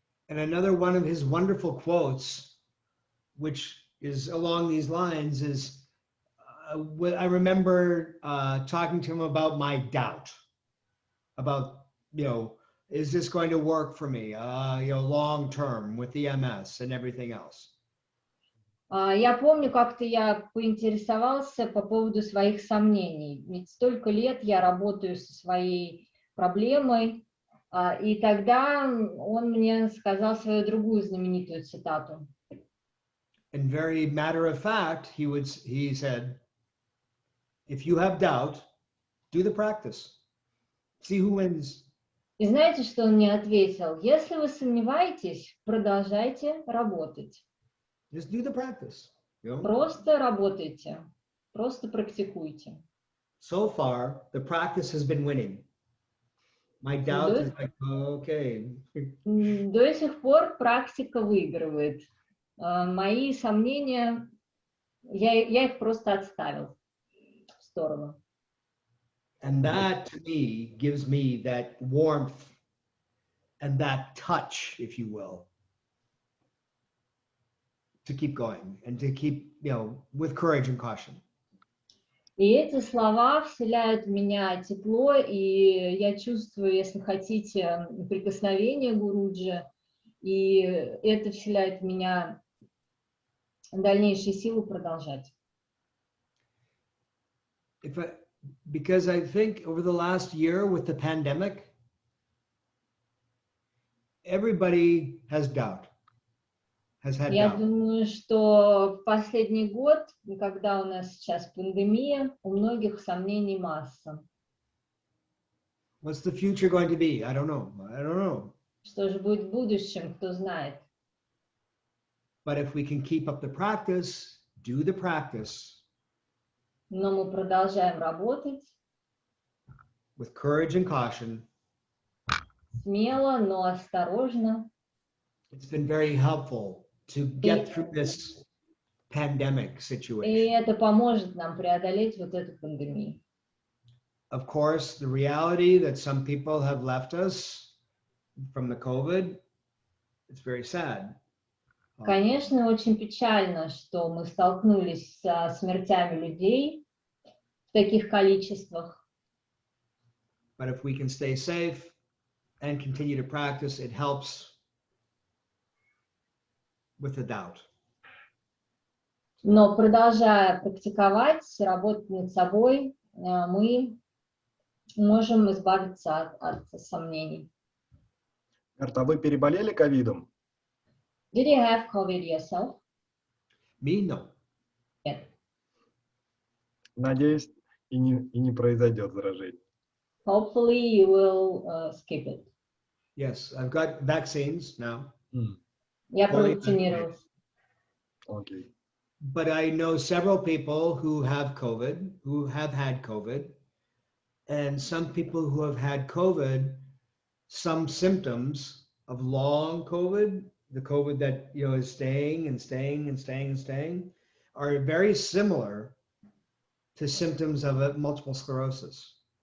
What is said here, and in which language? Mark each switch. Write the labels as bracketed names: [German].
[English] And another one of his wonderful quotes, which is along these lines, is I remember talking to him about my doubt, about, you know, is this going to work for me, you know, long term with the MS and everything else. [Russian] Я помню, как-то я поинтересовался по поводу своих сомнений. Ведь столько лет я работаю со своей проблемой, и тогда он мне сказал свою другую знаменитую цитату. [English] And very matter of fact, he said, if you have doubt, do the practice. See who wins. [Russian] И знаете, что он мне ответил? Если вы сомневаетесь, продолжайте работать. [English] Just do the practice. You know? [Russian] Просто работайте, просто практикуйте. [English] So far, the practice has been winning. My doubt is like, okay. [Russian] До сих пор практика выигрывает. Мои сомнения, я их просто отставил в сторону. [English] And that, to me, gives me that warmth and that touch, if you will, to keep going and to keep, you know, with courage and caution. [Russian] И эти слова вселяют в меня тепло, и я чувствую, если хотите, прикосновение Гуруджи, и это вселяет в меня дальнейшие силы продолжать. [English] Because I think over the last year with the pandemic, everybody has doubt, has had [Russian] Я [English] doubt. [Russian] думаю, что в последний год, когда у нас сейчас пандемия, у многих сомнений масса. [English] What's the future going to be? I don't know. I don't know. [Russian] Что же будет в будущем, кто знает. [English] But if we can keep up the practice, do the practice [Russian] Но мы продолжаем работать [English] with courage and caution, [Russian] смело, но осторожно. [English] it's been very helpful to get through this pandemic [Russian] И [English] situation. [Russian] это поможет нам преодолеть вот эту пандемию. [English] Of course, the reality that some people have left us from the COVID, it's very sad. [Russian] Конечно, очень печально, что мы столкнулись со смертями людей в таких количествах. [English] But if we can stay safe and continue to practice, it helps with the doubt. [Russian] Но продолжая практиковать, работать над собой, мы можем избавиться от сомнений. Гарт, а вы переболели ковидом? [English] Did you have COVID yourself? Me, no. [Russian] Нет. Надеюсь, и не произойдет заражение. [English] Hopefully you will skip it. Yes, I've got vaccines now. [Russian] Я [English] Fully [Russian] провакцинировалась. Окей. [English] But I know several people who have COVID, who have had COVID, and some people who have had COVID, some symptoms of long COVID, the COVID that is staying and staying and staying and staying, are very similar to symptoms of multiple sclerosis.